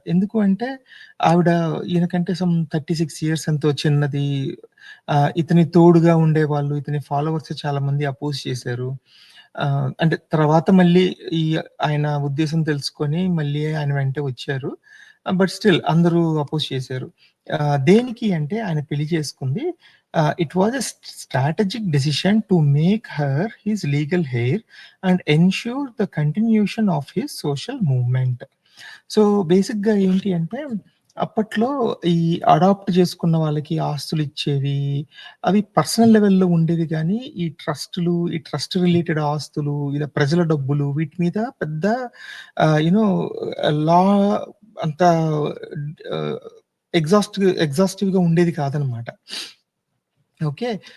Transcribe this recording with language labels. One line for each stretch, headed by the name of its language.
Telugu: ఎందుకు అంటే ఆవిడ ఈయనకంటే 36 ఇయర్స్ ఎంతో చిన్నది. ఇతని తోడుగా ఉండేవాళ్ళు, ఇతని ఫాలోవర్స్ చాలామంది అపోజ్ చేశారు. అంటే తర్వాత మళ్ళీ ఈ ఆయన ఉద్దేశం తెలుసుకొని మళ్ళీ ఆయన వెంటే వచ్చారు. బట్ స్టిల్ అందరూ అపోజ్ చేశారు. దేనికి అంటే ఆయన పెళ్లి చేసుకుంది
English: it was a strategic decision to make her his legal heir and ensure the continuation of his social movement.
Telugu: So, బేసిక్‌గా ఏంటి అంటే, అప్పట్లో ఈ అడాప్ట్ చేసుకున్న వాళ్ళకి ఆస్తులిచ్చేవి, అవి పర్సనల్ లెవెల్‌లో ఉండేవి గానీ, ఈ ట్రస్ట్ రిలేటెడ్ ఆస్తులు, ఇలా ప్రజల డబ్బులు వీటి మీద పెద్ద యూ నో లా అంత ఆహ్, ఎగ్జాస్టివ్‌గా ఉండేది కాదనమాట. ఓకే.